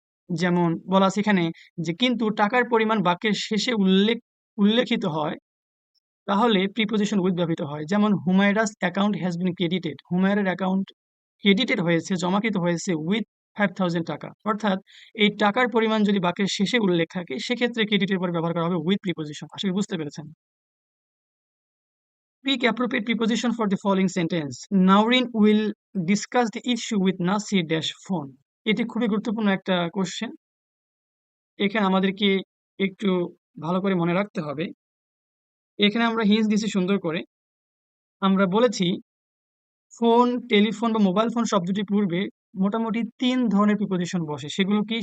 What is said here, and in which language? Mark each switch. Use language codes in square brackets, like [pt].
[bn] যেমন বলা আছে এখানে যে কিন্তু টাকার পরিমাণ বাক্যের শেষে উল্লেখিত হয় তাহলে প্রিপোজিশন উইথ ব্যবহৃত হয়। যেমন [en] Humayra's account has been credited, [bn] হুমায়রার account credited হয়েছে, জমাকৃত হয়েছে উইথ 5000 টাকা। অর্থাৎ এই টাকার পরিমাণ যদি বাক্যের শেষে উল্লেখ থাকে সেক্ষেত্রে ক্রেডিটের পর ব্যবহার করা হবে উইথ প্রিপোজিশন। আশা করি বুঝতে পেরেছেন। [en] Pick appropriate preposition for the following sentence. Naurin will discuss the issue with Nasir dash phone. [bn] এটি খুবই গুরুত্বপূর্ণ একটা কোশ্চেন। এখানে আমাদেরকে একটু ভালো করে মনে রাখতে হবে। এখানে আমরা হিন্টস দিয়েছি সুন্দর করে। আমরা বলেছি ফোন, টেলিফোন বা মোবাইল ফোন শব্দটির পূর্বে মোটামুটি ৩ ধরনের প্রিপোজিশন বসে। সেগুলো কি?